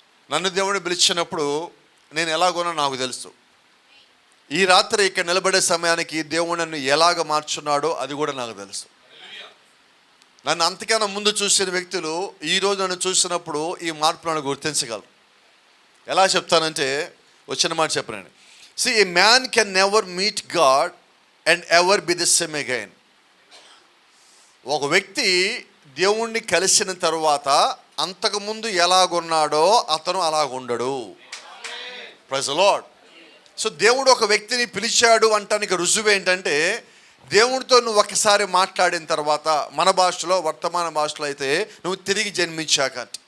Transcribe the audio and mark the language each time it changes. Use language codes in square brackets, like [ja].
[te] నన్ను దేవుడు పిలిచినప్పుడు నేను ఎలాగోనో నాకు తెలుసు. ఈ రాత్రి ఇక్కడ నిలబడే సమయానికి దేవుడు నన్ను ఎలాగ మార్చున్నాడో అది కూడా నాకు తెలుసు. నన్ను అంతకన్నా ముందు చూసిన వ్యక్తులు ఈరోజు నన్ను చూసినప్పుడు ఈ మార్పు నన్ను గుర్తించగలరు. ఎలా చెప్తానంటే, వచ్చిన మాట చెప్పనండి. [en] See, a man can never meet God and ever be the same again. [te] ఒక వ్యక్తి దేవుణ్ణి కలిసిన తర్వాత అంతకుముందు ఎలాగున్నాడో అతను అలాగుండడు. [en] Praise the Lord. [te] సో దేవుడు ఒక వ్యక్తిని పిలిచాడు అంటానికి రుజువు ఏంటంటే, దేవుడితో నువ్వు ఒకసారి మాట్లాడిన తర్వాత, మన భాషలో, వర్తమాన భాషలో అయితే నువ్వు తిరిగి జన్మించాక.